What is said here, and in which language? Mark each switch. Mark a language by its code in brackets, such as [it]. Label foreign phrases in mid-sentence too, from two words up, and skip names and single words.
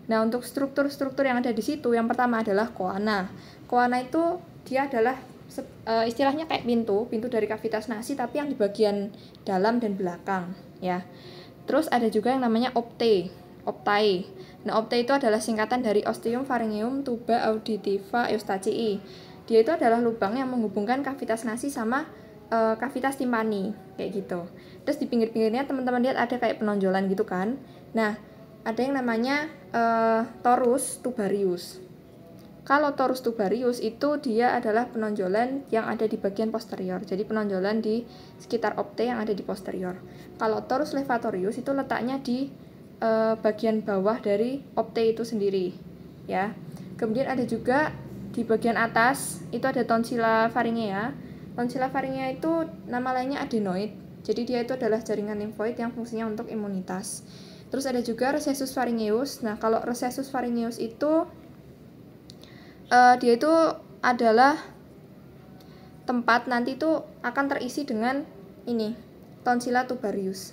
[id] Nah, untuk struktur-struktur yang ada di situ, yang pertama adalah koana. Koana itu dia adalah istilahnya kayak pintu dari kavitas nasi tapi yang di bagian dalam dan belakang ya. Terus ada juga yang namanya optae. Nah, optae itu adalah singkatan dari [la] ostium pharyngeum tuba auditiva eustachii. [id] Dia itu adalah lubang yang menghubungkan kavitas nasi sama kavitas timpani kayak gitu. Terus di pinggir-pinggirnya teman-teman lihat ada kayak penonjolan gitu kan. Nah, ada yang namanya [la] torus tubarius. [id] Kalau [la] torus tubarius [id] itu dia adalah penonjolan yang ada di bagian posterior. Jadi penonjolan di sekitar opte yang ada di posterior. Kalau [la] torus levatorius [id] itu letaknya di bagian bawah dari opte itu sendiri, ya. Kemudian ada juga di bagian atas itu ada [la] tonsila pharyngea. Tonsila pharyngea [id] itu nama lainnya adenoid. Jadi dia itu adalah jaringan limfoid yang fungsinya untuk imunitas. Terus ada juga [la] recessus pharyngeus. [id] Nah, kalau [la] recessus pharyngeus [id] itu dia itu adalah tempat nanti itu akan terisi dengan ini, [la] tonsila tubarius.